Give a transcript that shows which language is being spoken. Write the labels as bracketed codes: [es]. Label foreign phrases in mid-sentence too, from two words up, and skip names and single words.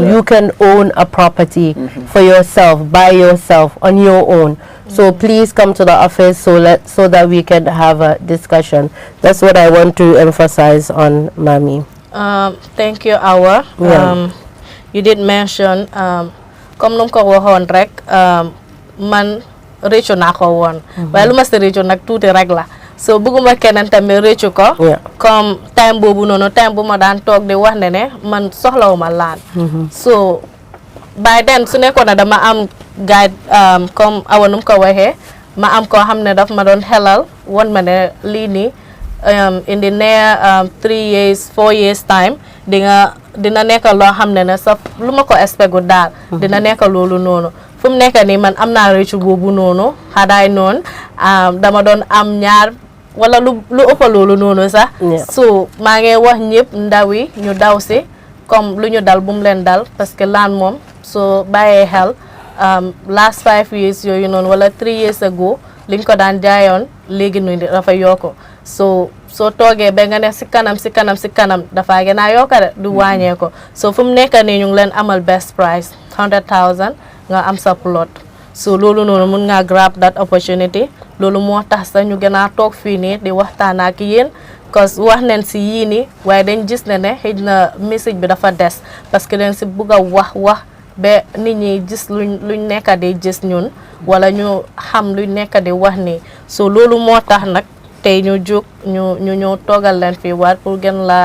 [en] You can own a property for yourself, by yourself, on your own. So please come to the office so that we can have a discussion. That's what I want to emphasize on Mommy. Thank you, Awa. You did mention [wo] comme num ko waxon rek man réccu nako won waye luma ci réccu nak touti rek la. So bëgguma keneen tamit réccu ko comme time boobu noonu time bu ma daan toog di wax ne man soxlawuma laan [en] so by then [wo] su nekkoon na dama am guide comme awanum ko waxee ma am koo xam ne daf ma doon xelal won ma ne lii nii [en] in the near 3 years 4 years time [wo] dina nekk loo xam ne sa lu ma ko expectu daal dina nekk loolu noonu fu mu nekk nii man am naa réccu boobu noonu xadaay noonu dama doon am ñaar wala lu ëpp loolu noonu sax so maa ngi wax ñëpp ndaw yi ñu daw si comme lu ñu dal bu mu leen dal parce que laan moom so bàyyee xel [en] last 5 years [wo] yooyu noonu wala [en] 3 years ago [wo] liñ ko daan jaayoon léegi nu dafa yokku so toogee ba nga ne si kanam dafa gën a yokk de du wàññee ko so fu mu nekk nii ñu ngi leen amal [en] best price [wo] 100,000 nga am sa plot so loolu noonu mun nga [en] grab that opportunity [wo] loolu moo tax sax ñu gën a toog fii nii di waxtaan ak yéen cause wax nañ si yii nii waaye dañ gis ne xëy na message bi dafa des parce que dañ si bugg a wax ba nit ñi gis luñ nekk di gis ñun wala ñu xam luñ nekk di wax nii so loolu moo tax nag tey ñu jóg ñu toogal leen fii waat pour gën